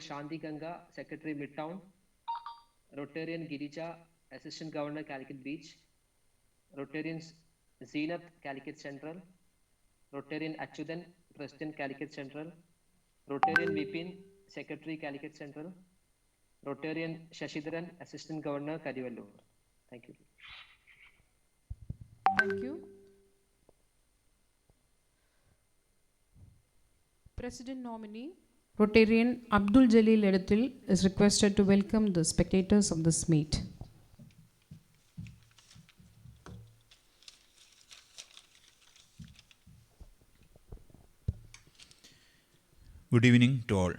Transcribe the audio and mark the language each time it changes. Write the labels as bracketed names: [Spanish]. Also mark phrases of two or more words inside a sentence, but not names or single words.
[English] Shanti Ganga, Secretary Midtown, Rotarian Girija, Assistant Governor Calicut Beach, Rotarian Zenith, Calicut Central, Rotarian Achudan, President Calicut Central, Rotarian Vipin, Secretary Calicut Central, Rotarian Shashidharan, Assistant Governor Karivallur. Thank you. Thank you. President nominee Rotarian Abdul Jalil Edathil is requested to welcome the spectators of this meet. Good evening to all.